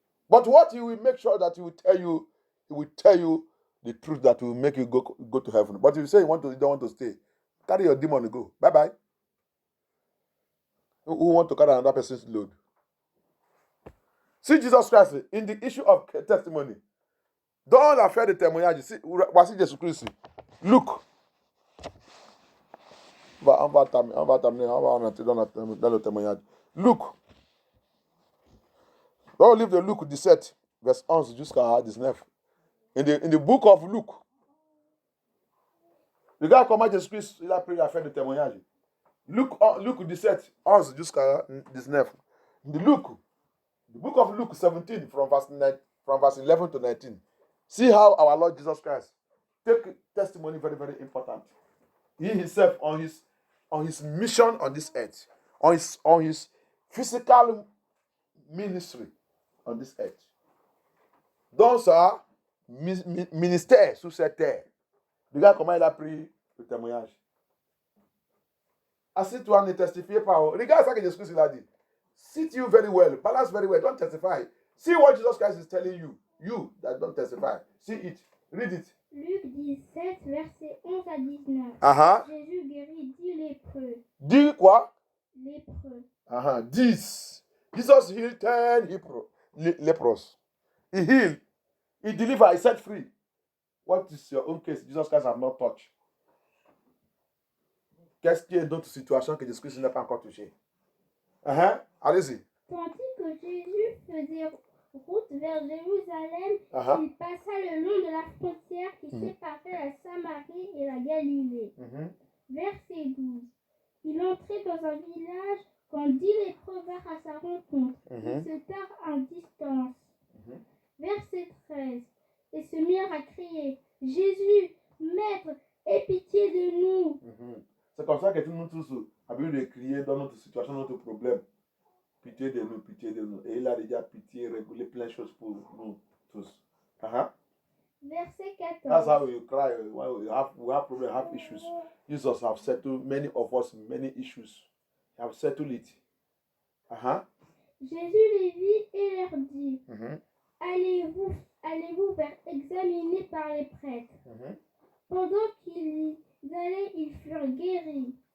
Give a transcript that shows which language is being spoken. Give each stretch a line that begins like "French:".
English: But what he will make sure that he will tell you the truth that will make you go to heaven. But if you say you don't want to stay, carry your demon and go. Bye-bye. Who want to carry another person's load? See Jesus Christ in the issue of testimony.
French: Dans l'affaire de témoignage, voici Jésus Christ.
English: Look.
French: On va entrer dans le témoignage. Luc. On livre de Luc 17, verset 11 jusqu'à 19.
English: In the book of Luke.
French: Regarde comment Jésus-Christ il a pris l'affaire de témoignage. Luc 17, 11 jusqu'à 19.
English: In the book of Luke 17, from verse 11 to 19. See how our Lord Jesus Christ take testimony very, very important. He himself on his mission on this earth, on his physical ministry on this earth.
French: Dans sa ministère sur cette terre. Regarde comment il a pris le témoignage. Assieds-toi, ne testifie pas. Regarde ça que Jésus-Christ a dit.
English: Sit you very well, balance very well, don't testify. See what Jesus Christ is telling you. You that don't testify. See it. Read it.
French: Luc 17, versets 11 à 19. Jésus guérit 10 lépreux. 10 quoi? Lépreux.
English: 10. Jesus healed 10 lepers. He healed. He delivered. He set free. What is your own case? Jesus Christ has not touched.
French: Qu'est-ce qui est dans ta situation que Jésus-Christ n'a pas encore touché? Allez-y. Tandis que Jésus faisait route vers Jérusalem, il passa le long de la frontière qui séparait la Samarie et la Galilée. Verset 12. Il entrait dans un village quand 10 lépreux vinrent à sa rencontre. Ils se tinrent en distance. Verset 13. Et se mirent à crier, Jésus, Maître, aie pitié de nous. C'est comme ça que nous tous avons de crier dans notre situation, notre problème. Pitié de nous, pitié de nous. Et il a déjà pitié, régulé plein de choses pour nous tous. Verset 14.
English: That's how we cry when we have problems, have issues. Jesus have settled many of us many issues. He have settled it.
French: Jésus les vit et leur dit, allez-vous faire examiner par les prêtres. Pendant qu'ils y allaient, ils furent guéris.